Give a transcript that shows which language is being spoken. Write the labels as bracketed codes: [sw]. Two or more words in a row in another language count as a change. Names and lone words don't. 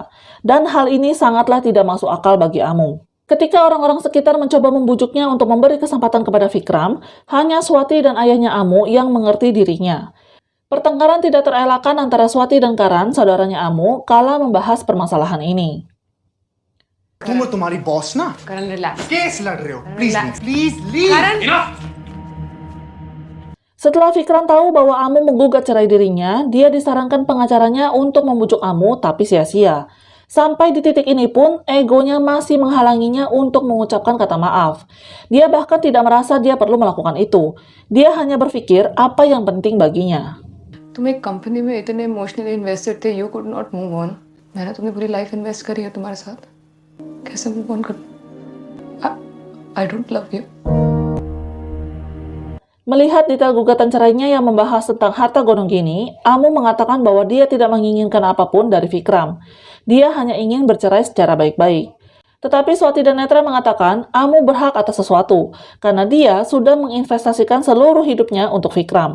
[id] Dan hal ini sangatlah tidak masuk akal bagi Amu. Ketika orang-orang sekitar mencoba membujuknya untuk memberi kesempatan kepada Vikram, hanya Swati dan ayahnya Amu yang mengerti dirinya. Pertengkaran tidak terelakkan antara Swati dan Karan, saudaranya Amu, kala membahas permasalahan ini. [hi] तुम और तुम्हारी बॉस ना करण रिलैक्स केस लड़ रहे हो प्लीज [en] Relax. please leave [id] Setelah Vikram tahu bahwa Amu menggugat cerai dirinya, dia disarankan pengacaranya untuk membujuk Amu, tapi sia-sia. Sampai di titik ini pun, egonya masih menghalanginya untuk mengucapkan kata maaf. Dia bahkan tidak merasa dia perlu melakukan itu. Dia hanya berpikir apa yang penting baginya. [hi] तुम एक कंपनी में इतने [en] emotionally invested [hi] थे, [en] you could not move on. [hi] मैंने तुम्हें पूरी [en] life invest [hi] करी है तुम्हारे साथ, कैसे [en] move on [hi] कर? [en] I don't love you. [id] Melihat detail gugatan cerainya yang membahas tentang harta gonong gini, Amu mengatakan bahwa dia tidak menginginkan apapun dari Vikram. Dia hanya ingin bercerai secara baik-baik. Tetapi Swati dan Netra mengatakan Amu berhak atas sesuatu, karena dia sudah menginvestasikan seluruh hidupnya untuk Vikram.